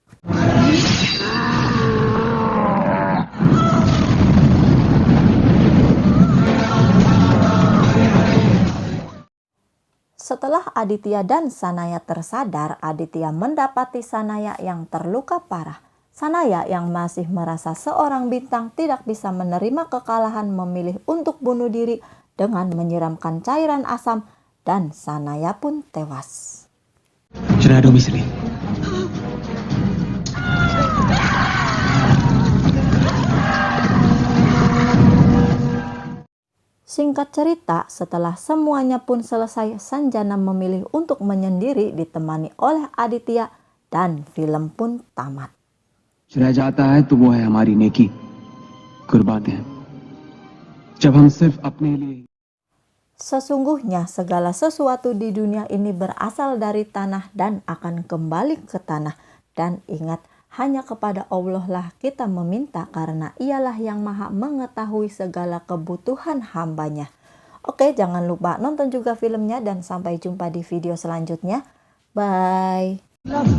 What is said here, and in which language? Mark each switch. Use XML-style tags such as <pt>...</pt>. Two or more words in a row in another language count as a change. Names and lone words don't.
<id>Setelah Aditya dan Sanaya tersadar, Aditya mendapati Sanaya yang terluka parah. Sanaya yang masih merasa seorang bintang tidak bisa menerima kekalahan memilih untuk bunuh diri dengan menyiramkan cairan asam dan Sanaya pun tewas.</id> <en>Should I do misery?</en> <id>Singkat cerita, setelah semuanya pun selesai, Sanjana memilih untuk menyendiri ditemani oleh Aditya dan film pun tamat.</id> <hi>रह जाता है तो वो है हमारी नेकी कुर्बातें जब हम सिर्फ अपने लिए.</hi> <id>Sesungguhnya segala sesuatu di dunia ini berasal dari tanah dan akan kembali ke tanah. Dan ingat, hanya kepada Allah lah kita meminta karena ialah yang maha mengetahui segala kebutuhan hambanya. Oke, jangan lupa nonton juga filmnya dan sampai jumpa di video selanjutnya.</id>